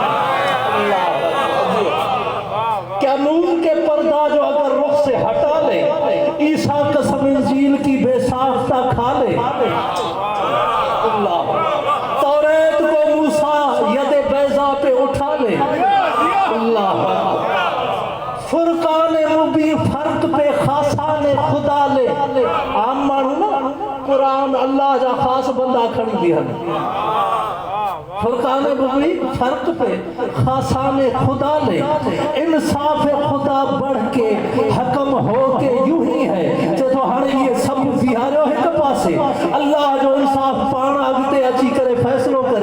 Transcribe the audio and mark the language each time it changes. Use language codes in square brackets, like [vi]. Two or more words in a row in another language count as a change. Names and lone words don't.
[hi] क्या नूर के पर्दा जो अगर रुख से हटा ले, ईसा कसम इंजील की बेसाख्ता खा ले। तौरेत को मूसा यदे बैजा पे उठा ले। फुरकान मुबीन फर्क पे खासाने खुदा ले। [sd] आम माण्हू न कुरान अल्लाह जा खास बंदा खणी बीहन, [hi] फुरकान मुबीन फर्क पे खासाने खुदा ले। इंसाफ खुदा बढ़ के हकम हो के यूं ही है [sd] जो तो हाणे ये सब बिहारियो हिक पासे, अल्लाह जो इंसाफ पाण अॻिते अची करे फैसलो करे।